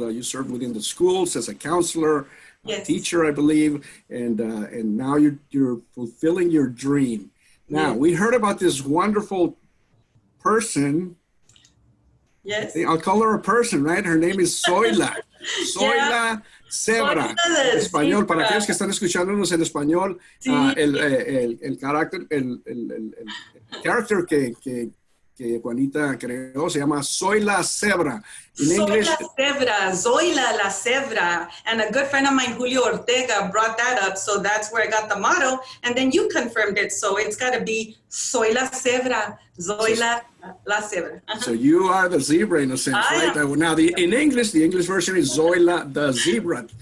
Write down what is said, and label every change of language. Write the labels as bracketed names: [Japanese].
[English] You served within the schools as a counselor, yes, teacher, I believe, and now you're fulfilling your dream. Now, yes, we heard about this wonderful person. Yes. I'll call her a person, right? Her name is Zoila. Zoila Zebra. [Spanish] En español, para aquellos que están escuchándonos en español, Sí. el carácter, el [English] character [Spanish] que Juanita creó se llama Zoila Zebra. [English] In English, [Spanish] Zoila la Zebra. [English] And a good friend of mine, Julio Ortega, brought that up. So that's where I got the motto. And then you confirmed it. So it's got to be Zoila Zebra. [Spanish] Zoila la Zebra. [English] So you are the zebra in a sense, right? Now, in English, the English version is Zoila the Zebra.